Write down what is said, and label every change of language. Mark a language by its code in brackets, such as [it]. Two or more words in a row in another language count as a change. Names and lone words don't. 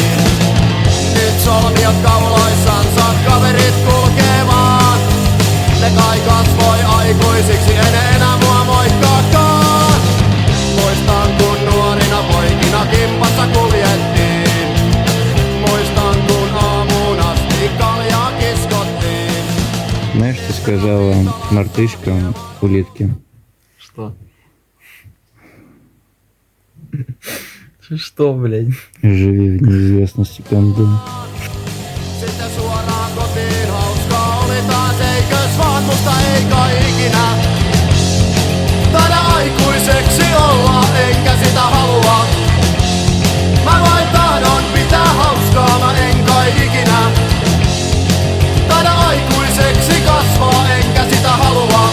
[fi] Nyt solmiot kauloissansa kaverit kulkee vaan. Ne kai kasvoi aikuisiksi, en enää mua moikkaakaan. Muistan kun nuorina poikina kimpassa kuljettiin. Muistan kun aamuun asti kaljaa kiskottiin. [ru] Знаешь, что сказала мартышка улитке? Что? Что, блядь? Живи в неизвестности, кондом. [fi] Sitten suoraan kotiin, hauskaa oli taas eikös vaan, musta ei kai ikinä taida aikuiseksi olla, enkä sitä halua. Mä vain tahdon pitää hauskaa, mä en kai ikinä taida aikuiseksi kasvaa, enkä sitä halua.